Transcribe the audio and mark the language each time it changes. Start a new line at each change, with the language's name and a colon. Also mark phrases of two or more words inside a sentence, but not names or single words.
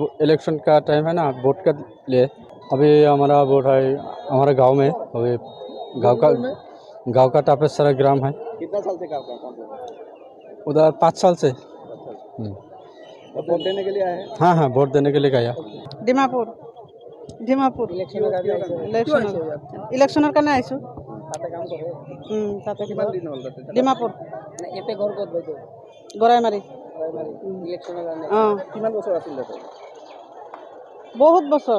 Hindi: इलेक्शन का टाइम है ना, वोट के लिए। अभी हमारा वोट है हमारे गांव में। अभी गांव का टापेसरा ग्राम है। कितना साल से काम कर? उधर 5 साल से। और वोट देने के लिए आए हैं। हाँ हाँ वोट देने के लिए गया
Assamese: ডিমাপুর ডিমাপুর ইলেকশনৰ কাৰণে আহিছো তাতে কাম কৰে তাতে কিমান দিন হ'ল তাতে ডিমাপুৰ এতে ঘৰ ক'ত বাইদেউ গৰাইমাৰী ইলেকশ্যনৰ কাৰণে অঁ কিমান বছৰ আছিল তাতে বহুত বছৰ